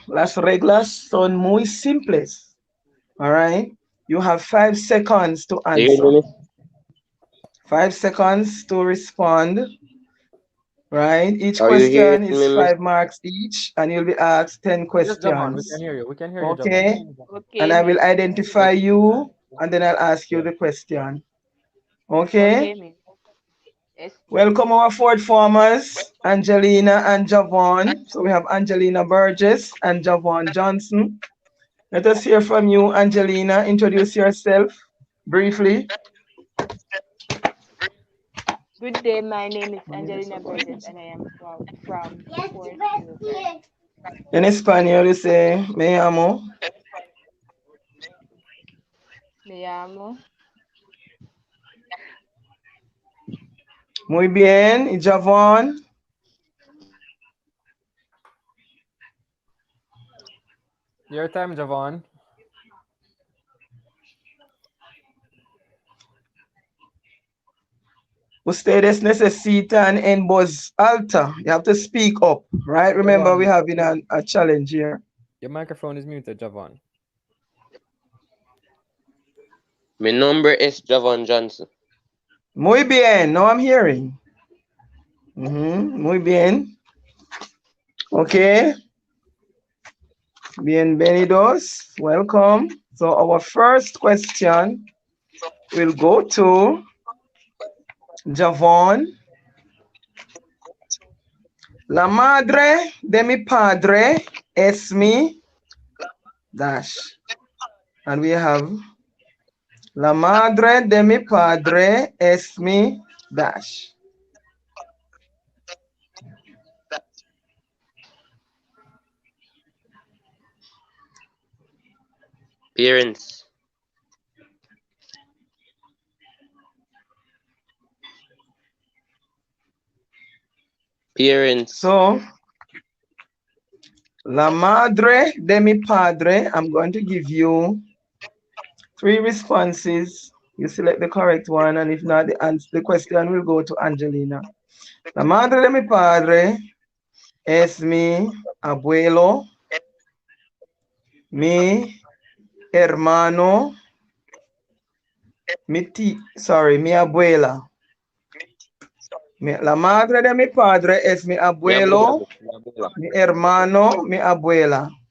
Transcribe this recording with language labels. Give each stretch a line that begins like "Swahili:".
Spanish: Las reglas son muy simples.
English: All right. You have 5 seconds to answer. 5 seconds to respond. Right. Each question is 5 marks each, and you'll be asked 10 Yes, Javon, we questions. can hear you. We can hear you, Okay. Javon. Okay, And I will miss. identify you, and then I'll ask you the question. Okay. Okay, miss. Yes. Welcome our fourth farmers, Angelina and Javon. So we have Angelina Burgess and Javon Johnson. Let us hear from you, Angelina. Introduce yourself briefly. Good day, my name is Angelina Burgess and I am from Fort Silver.
Spanish: En español,
English: you say,
Spanish: me llamo. Me llamo. Muy bien. Y Javon.
English: Your time, Javon.
Spanish: Ustedes necesitan en voz alta.
English: You have to speak up, right? Remember, Javon, we're having a challenge here. your microphone is muted, Javon. My number is Javon Johnson.
Spanish: Muy bien.
English: Now I'm hearing. Muy bien. Okay.
Spanish: Bienvenidos. Welcome.
English: So our first question will go to Javon.
Spanish: La madre de mi padre es mi dash.
English: And we have
Spanish: la madre de mi padre es mi dash.
English: Parents. Parents. So,
Spanish: la madre de mi padre,
English: I'm going to give you 3 responses. You select the correct one, and if not, the question will go to Angelina.
Spanish: La madre de mi padre es mi abuelo, mi hermano, mi abuela. La madre de mi padre es mi abuelo, mi hermano, mi abuela.